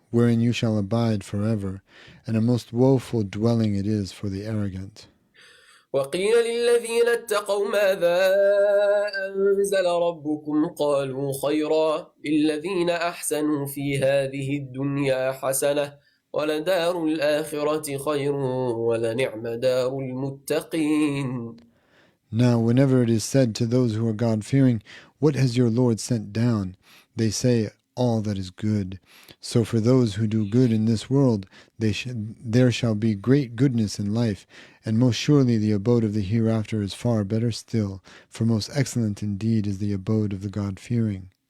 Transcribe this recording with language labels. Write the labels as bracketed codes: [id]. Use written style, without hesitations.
[en] wherein you shall abide forever, and a most woeful dwelling it is for the arrogant. [ar] وقيل للذين اتقوا ماذا أنزل ربكم قالوا خيرا للذين أحسنوا في هذه الدنيا حسنة ولدار الآخرة خير ولنعم دار المتقين. [en] Now, whenever it is said to those who are God-fearing, "What has your Lord sent down?" they say, "All that is good." So for those who do good in this world, there shall be great goodness in life, and most surely the abode of the hereafter is far better still, for most excellent indeed is the abode of the God-fearing.